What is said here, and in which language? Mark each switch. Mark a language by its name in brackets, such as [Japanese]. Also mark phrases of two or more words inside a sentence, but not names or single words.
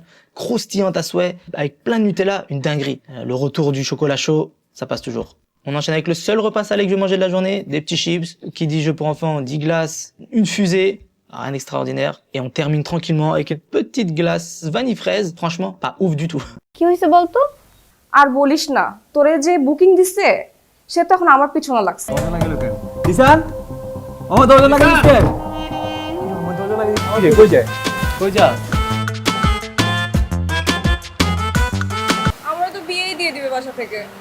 [French] Croustillante à souhait, avec plein de Nutella, une dinguerie. Le retour du chocolat chaud, ça passe toujours. On enchaîne avec le seul repas salé que je vais manger de la journée, des petits chips. Qui dit jeu pour enfants, dit glace, une fusée, rien d'extraordinaire. Et on termine tranquillement avec une petite glace vanille fraise. Franchement, pas ouf du tout. [Bangla] কি হইছে বলতো? আর বলিস না, তোরে যে বুকিং দিছে, সে তখন আমার পিছনে লাগছে। দিশান আমার দরজা লাগিয়ে দিচ্ছে আমার দরজা লাগিয়ে দিচ্ছে কই যায় আমরা তো বিয়েই দিয়ে দিবে বাসা থেকে।